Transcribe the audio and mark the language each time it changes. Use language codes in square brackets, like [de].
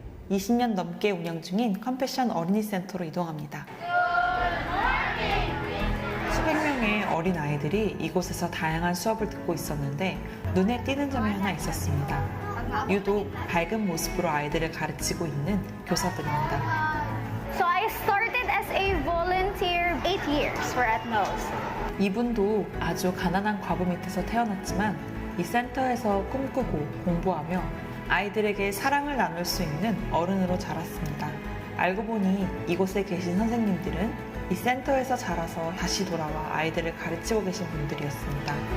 [ko] 20년 넘게 운영 중인 컴패션 어린이 센터로 이동합니다. 수백 명의 어린 아이들이 이곳에서 다양한 수업을 듣고 있었는데 눈에 띄는 점이 하나 있었습니다. 유독 밝은 모습으로 아이들을 가르치고 있는 교사들입니다. [en] So I started as a volunteer 8 years for Atmos. [ko] 이분도 아주 가난한 과부 밑에서 태어났지만 이 센터에서 꿈꾸고 공부하며 아이들에게 사랑을 나눌 수 있는 어른으로 자랐습니다. 알고 보니 이곳에 계신 선생님들은 이 센터에서 자라서 다시 돌아와 아이들을 가르치고 계신 분들이었습니다.